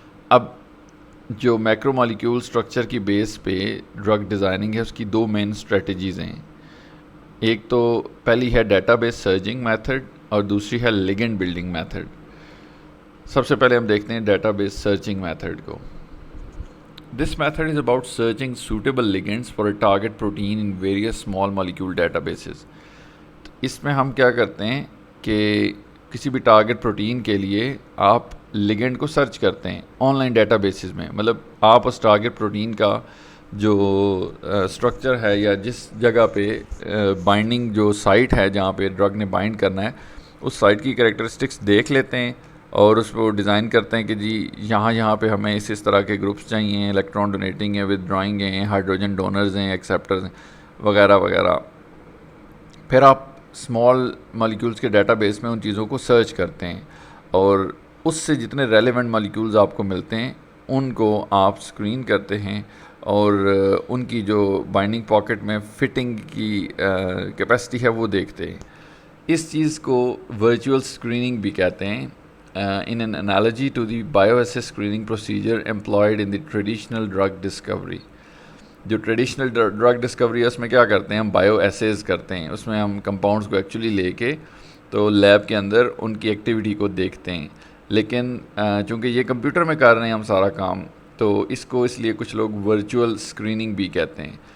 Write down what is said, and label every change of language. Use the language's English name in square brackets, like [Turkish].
[Urdu] اب جو macro molecule structure کی بیس پہ ڈرگ ڈیزائننگ ہے اس کی دو مین اسٹریٹجیز ہیں. ایک تو پہلی ہے ڈیٹا بیس سرچنگ میتھڈ اور دوسری ہے لیگنڈ بلڈنگ میتھڈ. سب سے پہلے ہم دیکھتے ہیں ڈیٹا بیس سرچنگ میتھڈ کو. [English] This method is about searching suitable ligands for a target protein in various small molecule databases. [Urdu] اس میں ہم کیا کرتے ہیں کہ کسی بھی ٹارگٹ پروٹین کے لیے آپ لیگنڈ کو سرچ کرتے ہیں آن لائن ڈیٹا بیسز میں. مطلب آپ اس ٹارگٹ پروٹین کا جو اسٹرکچر ہے یا جس جگہ پہ بائنڈنگ جو سائٹ ہے جہاں پہ ڈرگ نے بائنڈ کرنا ہے اس سائٹ کی کریکٹرسٹکس دیکھ لیتے ہیں اور اس کو ڈیزائن کرتے ہیں کہ جی یہاں پہ ہمیں اس طرح کے گروپس چاہیے, الیکٹران ڈونیٹنگ ہیں, ود ڈرائنگ ہیں, ہائیڈروجن ڈونرز ہیں, ایکسیپٹرز ہیں, وغیرہ وغیرہ. پھر آپ اسمال مالیکولس کے ڈیٹا بیس میں ان چیزوں کو سرچ کرتے ہیں اور اس سے جتنے ریلیونٹ مالیکولز آپ کو ملتے ہیں ان کو آپ اسکرین کرتے ہیں اور ان کی جو بائنڈنگ پاکٹ میں فٹنگ کی کیپیسٹی ہے وہ دیکھتے ہیں. اس چیز کو ورچوئل اسکریننگ بھی کہتے ہیں. [English] In an analogy to the bio assay screening procedure employed in the traditional drug discovery. [Urdu] جو ٹریڈیشنل ڈرگ ڈسکوری ہے اس میں کیا کرتے ہیں, ہم بایو ایسیز کرتے ہیں, اس میں ہم کمپاؤنڈس کو ایکچولی لے کے تو لیب کے اندر ان کی ایکٹیویٹی کو دیکھتے ہیں. لیکن چونکہ یہ کمپیوٹر میں کر رہے ہیں ہم سارا کام, تو اس کو اس لیے کچھ لوگ ورچوئل اسکریننگ بھی کہتے ہیں.